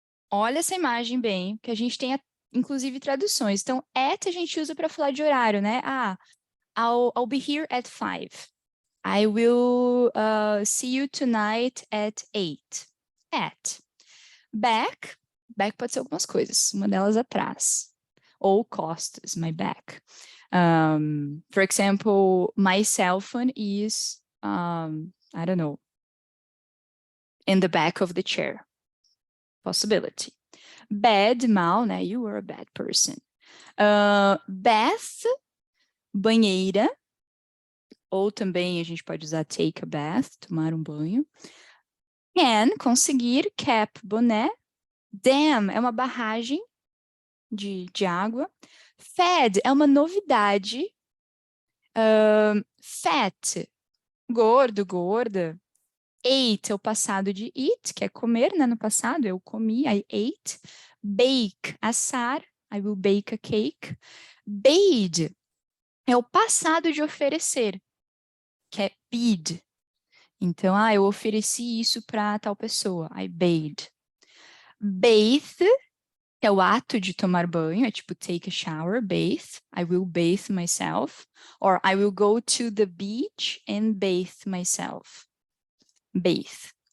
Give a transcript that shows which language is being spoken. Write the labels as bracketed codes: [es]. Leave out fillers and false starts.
[pt] Olha essa imagem bem, que a gente tem, inclusive, traduções. Então, at a gente usa para falar de horário, né? [en] I'll be here at 5. I will see you tonight at 8. At. [pt] Back pode ser algumas coisas. Uma delas atrás. Ou costas, [en] my back. For example, my cell phone is, I don't know, in the back of the chair. Possibility. Bad, mal, né? You were a bad person. [pt] Bath, banheira. Ou também a gente pode usar [en] take a bath, [pt] tomar um banho. Can, conseguir, cap, boné. Dam é uma barragem de água. Fed é uma novidade. Fat, gordo, gorda. Ate é o passado de eat, que é comer, né? No passado eu comi, [en] I ate. Bake, assar, I will bake a cake. [pt] Bade é o passado de oferecer, que é bid. Então, eu ofereci isso para tal pessoa, [en] I bade. Bathe [pt] é o ato de tomar banho, é tipo [en] take a shower, bathe, I will bathe myself, or I will go to the beach and bathe myself. Bathe.